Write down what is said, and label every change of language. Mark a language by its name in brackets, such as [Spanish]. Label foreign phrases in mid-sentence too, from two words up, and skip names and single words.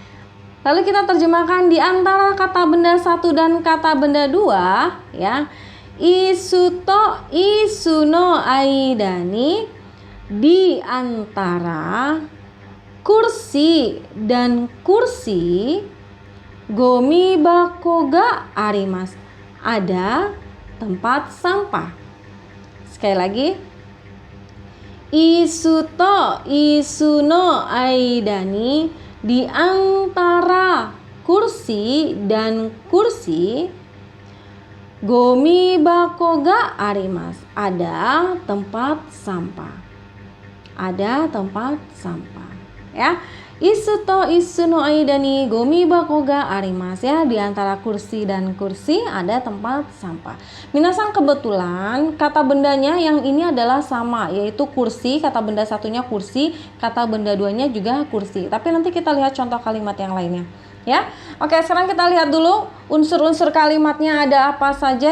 [Indonesian] Lalu kita terjemahkan di antara kata benda satu dan kata benda dua ya. [Japanese] 椅子と椅子の間に, [Indonesian] di antara kursi dan kursi, [Japanese] ゴミ箱があります, [Indonesian] ada tempat sampah. Sekali lagi. [Japanese] 椅子と椅子の間に, [Indonesian] di antara kursi dan kursi, [Japanese] ゴミ箱があります, [Indonesian] ada tempat sampah. Ada tempat sampah, ya. [Japanese] 椅子と椅子の間に、ゴミ箱があります, [Indonesian] ya, di antara kursi dan kursi ada tempat sampah. Minasan, kebetulan kata bendanya yang ini adalah sama, yaitu kursi. Kata benda satunya kursi, kata benda duanya juga kursi. Tapi nanti kita lihat contoh kalimat yang lainnya, ya. Oke, sekarang kita lihat dulu unsur-unsur kalimatnya ada apa saja.